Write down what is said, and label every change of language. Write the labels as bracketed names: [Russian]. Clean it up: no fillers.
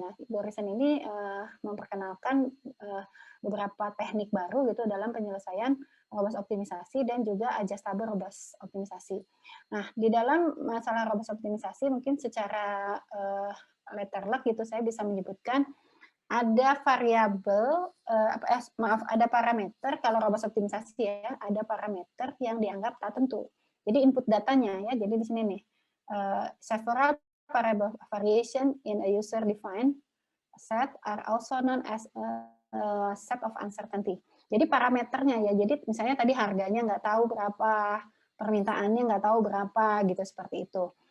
[Indonesian] Nah, Gorisen ini memperkenalkan beberapa teknik baru gitu dalam penyelesaian robust optimisasi dan juga adjustable robust optimisasi. Nah, di dalam masalah robust optimisasi mungkin secara letterlek gitu saya bisa menyebutkan ada variabel ada parameter kalau robust optimisasi ya, ada parameter yang dianggap tak tentu. Jadi input datanya ya, jadi di sini nih [English] several variable variation in a user defined set are also known as a set of uncertainty. [Indonesian] Jadi parameternya ya, jadi misalnya tadi harganya nggak tahu berapa, permintaannya nggak tahu berapa gitu seperti itu.